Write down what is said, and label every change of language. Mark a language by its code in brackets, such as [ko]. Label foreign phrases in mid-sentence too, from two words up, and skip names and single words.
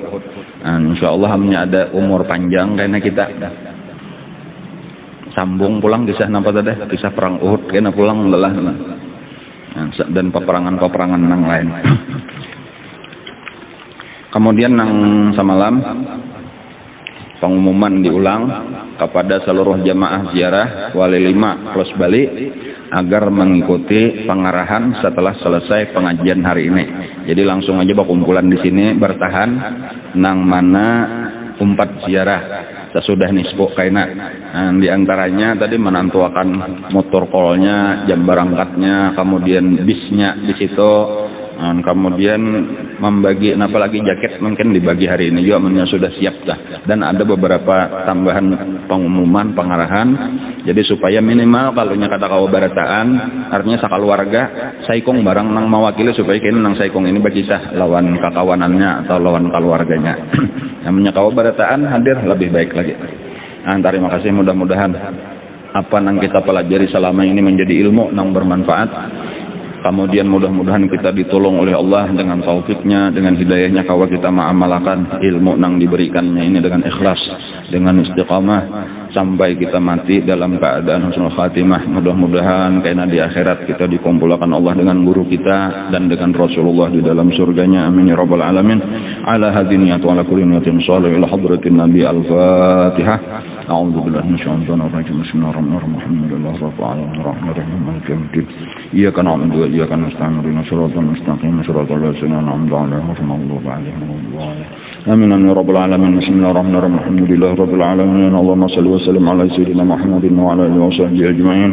[bjn] Nah, insya Allah hanya ada umur panjang karena kita sambung pulang kisah nampak tadi, kisah perang Uhud karena pulang lelah dan peperangan-peperangan yang lain. [id] Kemudian nang semalam pengumuman diulang kepada seluruh jamaah ziarah Wali 5 plus Bali agar mengikuti pengarahan setelah selesai pengajian hari ini. [bjn] Jadi langsung aja berkumpulan di sini bertahan nang mana umpat ziarah sesudah nisbu kaina. [id] Nah, di antaranya tadi menentukan motor kolnya, jam berangkatnya, kemudian bisnya di situ. Dan kemudian membagi, apalagi jaket mungkin dibagi hari ini juga sudah siap dah. Dan ada beberapa tambahan pengumuman, pengarahan. [bjn] Jadi supaya minimal kalau kata kau barataan, artinya sakaluarga saikong barang nang mewakili supaya kini nang saikong ini berkisah lawan kakawanannya atau lawan keluarganya. Namanya kau barataan hadir lebih baik lagi. [id] Nah, terima kasih, mudah-mudahan apa nang kita pelajari selama ini menjadi ilmu nang bermanfaat. Kemudian mudah-mudahan kita ditolong oleh Allah dengan taufiknya, dengan hidayahnya, kalau kita mengamalkan ilmu yang diberikannya ini dengan ikhlas, dengan istiqamah sampai kita mati dalam keadaan [ar] حسن الخاتمة. [id] Mudah-mudahan karena di akhirat kita dikumpulkan Allah dengan guru kita dan dengan Rasulullah di dalam surganya. [ar] آمين يا رب العالمين. على هذه وعلى كل نية صالحة إلى حضرة النبي الفاتحة. أعوذ بالله من الشيطان الرجيم بسم الله الرحمن الرحيم الحمد لله رب العالمين الرحمن الرحيم مالك يوم الدين إياك نعبد وإياك نستعين اهدنا الصراط المستقيم صراط الذين أنعمت عليهم غير المغضوب عليهم ولا الضالين آمين يا رب العالمين بسم الله الرحمن الرحيم الحمد لله رب العالمين اللهم صل وسلم على سيدنا محمد وعلى آله وصحبه أجمعين.